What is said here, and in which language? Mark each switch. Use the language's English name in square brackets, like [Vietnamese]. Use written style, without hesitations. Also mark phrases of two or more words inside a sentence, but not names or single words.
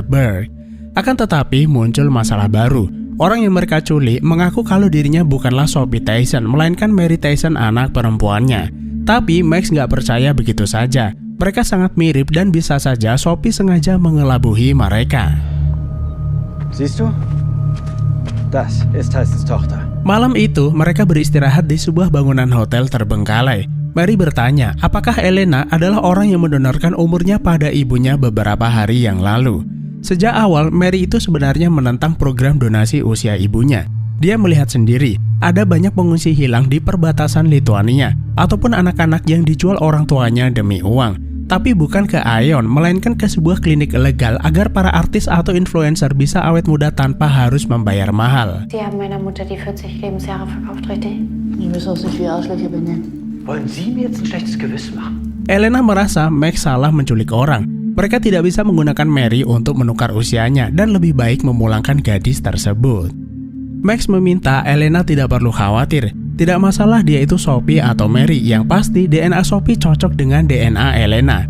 [Indonesian] Berg. Akan tetapi, muncul masalah baru. Orang yang mereka culik mengaku kalau dirinya bukanlah Sophie Tyson, melainkan Mary Tyson, anak perempuannya. Tapi Max nggak percaya begitu saja. Mereka sangat mirip dan bisa saja Sophie sengaja mengelabuhi mereka. [German] Siehst du? Das ist Tysons Tochter. [Indonesian] Malam itu, mereka beristirahat di sebuah bangunan hotel terbengkalai. Mary bertanya, apakah Elena adalah orang yang mendonorkan umurnya pada ibunya beberapa hari yang lalu. Sejak awal, Mary itu sebenarnya menentang program donasi usia ibunya. Dia melihat sendiri, ada banyak pengungsi hilang di perbatasan Lituania, ataupun anak-anak yang dijual orang tuanya demi uang. Tapi bukan ke Ion, melainkan ke sebuah klinik ilegal agar para artis atau influencer bisa awet muda tanpa harus membayar mahal. [German] Sie haben meiner Mutter die 40 Lebensjahre verkauft, richtig? Ich weiß auch nicht, wie Arschlöcher benennen. Wollen Sie mir jetzt ein schlechtes Gewissen machen? [Indonesian] Elena merasa Max salah menculik orang. Mereka tidak bisa menggunakan Mary untuk menukar usianya dan lebih baik memulangkan gadis tersebut. Max meminta Elena tidak perlu khawatir. Tidak masalah dia itu Sophie atau Mary, yang pasti DNA Sophie cocok dengan DNA Elena.